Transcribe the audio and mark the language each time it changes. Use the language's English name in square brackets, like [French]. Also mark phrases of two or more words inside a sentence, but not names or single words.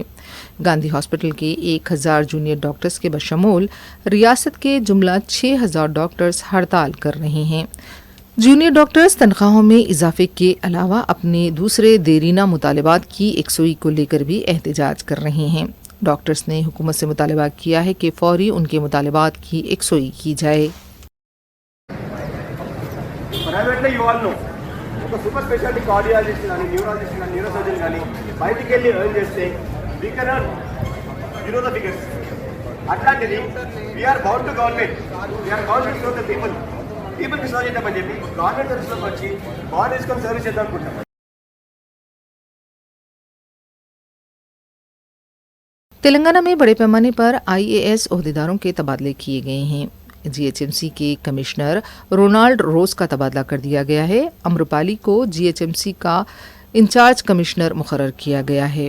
[Urdu] گاندھی ہاسپٹل کے 1000 جونیئر ڈاکٹرز کے بشمول ریاست کے جملہ 6000 ڈاکٹرز ہڑتال کر رہے ہیں. جونیئر ڈاکٹرز تنخواہوں میں اضافے کے علاوہ اپنے دوسرے دیرینہ مطالبات کی یکسوئی کو لے کر بھی احتجاج کر رہے ہیں. ڈاکٹرز نے حکومت سے مطالبہ کیا ہے کہ فوری ان کے مطالبات کی یکسوئی کی جائے. [English] super speciality cardiologist [Telugu] కానీ న్యూరాలజిస్ట్ కానీ న్యూరోసర్జన్ కానీ బయటికి వెళ్ళి ఎర్న్ చేస్తే [English] we can earn the figures. [Telugu] అట్లాంటిది [English] we're bound to government, we're bound to the peopleki [Telugu] సర్వ్ చేద్దామని చెప్పి గవర్నమెంట్ సర్వీస్లోకి వచ్చి బాడీ తీసుకొని సర్వీస్ చేద్దాం అనుకుంటాం. [Urdu] تلنگانہ میں بڑے پیمانے پر آئی اے ایس عہدیداروں کے تبادلے کیے گئے ہیں. جی ایچ ایم سی کے کمشنر رونالڈ روز کا تبادلہ کر دیا گیا ہے. امرپالی کو جی ایچ ایم سی کا انچارج کمشنر مقرر کیا گیا ہے.